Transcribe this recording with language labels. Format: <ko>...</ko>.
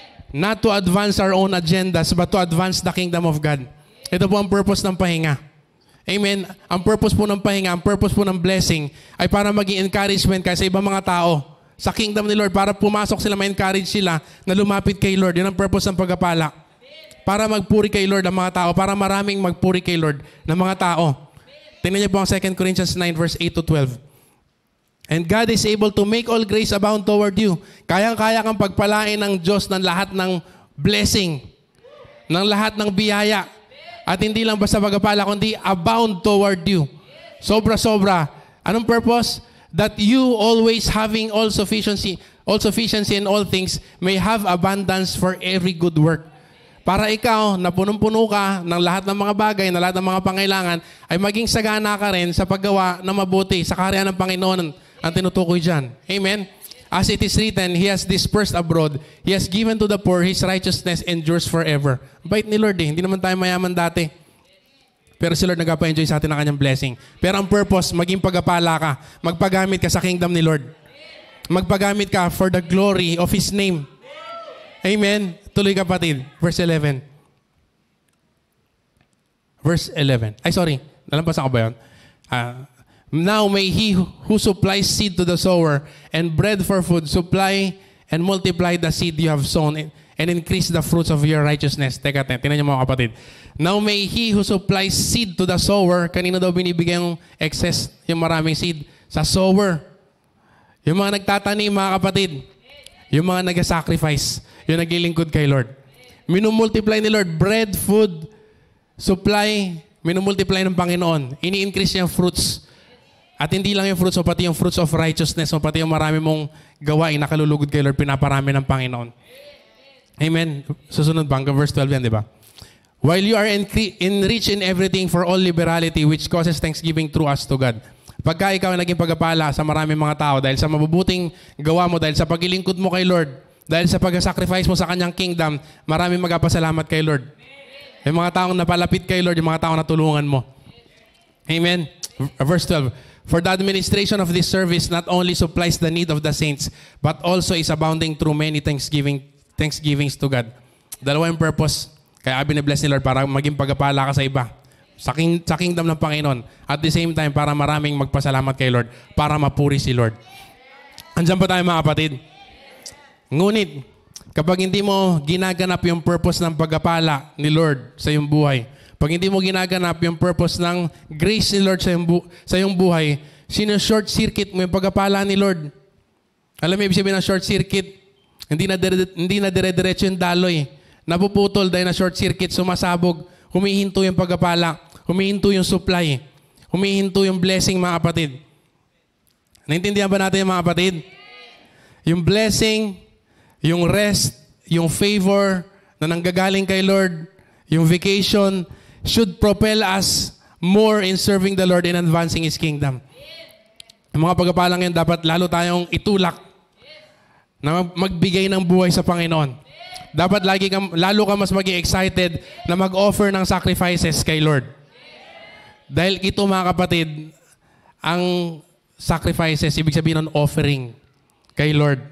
<en>Not to advance our own agendas, but to advance the kingdom of God.</en> <tl>Ito po ang purpose ng pahinga. Amen? Ang purpose po ng pahinga, ang purpose po ng blessing ay para maging encouragement ka sa ibang mga tao. Sa kingdom ni Lord, para pumasok sila, ma-encourage sila na lumapit kay Lord. Yun ang purpose ng pagpapala. Para magpuri kay Lord ang mga tao, para maraming magpuri kay Lord ng mga tao. Tingnan niyo po ang 2 Corinthians 9 verse 8 to 12.</tl> <en>And God is able to make all grace abound toward you.</en> <tl>Kayang-kaya kang pagpalain ng Diyos ng lahat ng blessing, ng lahat ng biyaya. At hindi lang basta pagpapala, kundi</tl> <en>abound toward you.</en> <tl>Sobra-sobra. Anong purpose?</tl> <en>That you always having all sufficiency in all things may have abundance for every good work.</en> <tl>Para ikaw, na punong-puno ka ng lahat ng mga bagay, na lahat ng mga pangailangan, ay maging sagana ka rin sa paggawa na mabuti sa kaharian ng Panginoon ang tinutukoy dyan. Amen?</tl> <en>As it is written, He has dispersed abroad. He has given to the poor. His righteousness endures forever.</en> <tl>Bait ni Lord eh. Hindi naman tayo mayaman dati. Pero si Lord nagpa-enjoy sa atin ng kanyang blessing. Pero ang purpose, maging pagapala ka. Magpagamit ka sa kingdom ni Lord. Magpagamit ka</tl> <en>for the glory of His name.</en> <tl>Amen? Tuloy kapatid. Verse 11. Verse 11. Ay, sorry. Nalampasan ko ba yun?</tl> <en>Now may He who supplies seed to the sower and bread for food supply and multiply the seed you have sown and increase the fruits of your righteousness.</en> <tl>Teka, tinan niyo mga kapatid.</tl> <en>Now may He who supplies seed to the sower,</en> <tl>kanino daw binibigay yung excess, yung maraming seed? Sa sower. Yung mga nagtatanim, mga kapatid. Yung mga nag-sacrifice. Yung naglilingkod kay Lord. Minumultiply ni Lord bread, food, supply, minumultiply ng Panginoon. Ini-increase niya yung fruits. At hindi lang yung fruits, pati yung fruits of righteousness, pati yung marami mong gawain na kalulugod kay Lord, pinaparami ng Panginoon. Amen. Susunod ba? Hanggang verse 12 yan, di ba?</tl> <en>While you are enriched in everything for all liberality, which causes thanksgiving through us to God.</en> <tl>Pagka ikaw ay naging pagpapala sa maraming mga tao, dahil sa mabubuting gawa mo, dahil sa paglilingkod mo kay Lord, dahil sa pag-sacrifice mo sa kanyang kingdom, maraming magpasalamat kay Lord. Yung mga taong napalapit kay Lord, yung mga taong natulungan mo.</tl> <en>Amen. Verse 12. For the administration of this service not only supplies the need of the saints, but also is abounding through many thanksgivings to God.</en> <tl>Dalawa yung purpose. Kaya bine-bless ni Lord para maging pagpapala ka sa iba. Sa kingdom ng Panginoon. At the same time, para maraming magpasalamat kay Lord. Para mapuri si Lord. Andiyan pa tayo mga kapatid. Ngunit, kapag hindi mo ginaganap yung purpose ng pagpapala ni Lord sa iyong buhay, pag hindi mo ginaganap yung purpose ng grace ni Lord sa iyong buhay, short circuit mo yung pagpapala ni Lord. Alam mo, ibig sabihin ng short circuit, hindi na dire-diretso yung daloy. Napuputol dahil na short circuit, sumasabog, humihinto yung pagpapala, humihinto yung supply, humihinto yung blessing, mga kapatid. Naintindihan ba natin mga kapatid? Yung blessing, yung rest, yung favor na nanggagaling kay Lord, yung vacation,</tl> <en>should propel us more in serving the Lord and advancing His kingdom.</en> <tl>Yung mga pagpapalang yan, dapat lalo tayong itulak na magbigay ng buhay sa Panginoon. Dapat lalo ka mas maging excited na mag-offer ng sacrifices kay Lord. Dahil ito mga kapatid, ang sacrifices, ibig sabihin ng offering kay Lord.</tl>